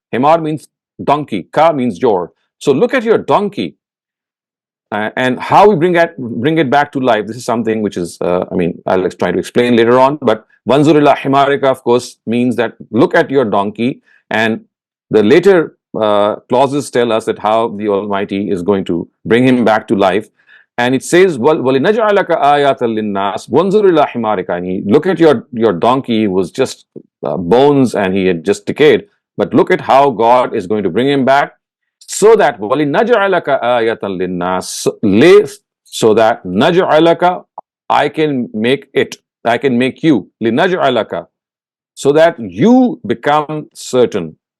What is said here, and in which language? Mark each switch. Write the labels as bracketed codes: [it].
[en] Himar means donkey, ka means your. So look at your donkey and how we bring it back to life. This is something which is, I'll try to explain later on. But [ar] wanzur ila himarika, [en] of course, means that look at your donkey. And the later clauses tell us that how the Almighty is going to bring him back to life. And it says, [ar] وَلِنَجْعَلَكَ آيَةً لِلنَّاسِ وَانْظُرْ إِلَى حِمَارِكَ. [en] And look at your donkey, he was just bones and he had just decayed. But look at how God is going to bring him back, so that [ar] وَلِنَجْعَلَكَ آيَةً لِلنَّاسِ, [en] so that نَجْعَلَكَ, I can make you, لِنَجْعَلَكَ, so that you become certain.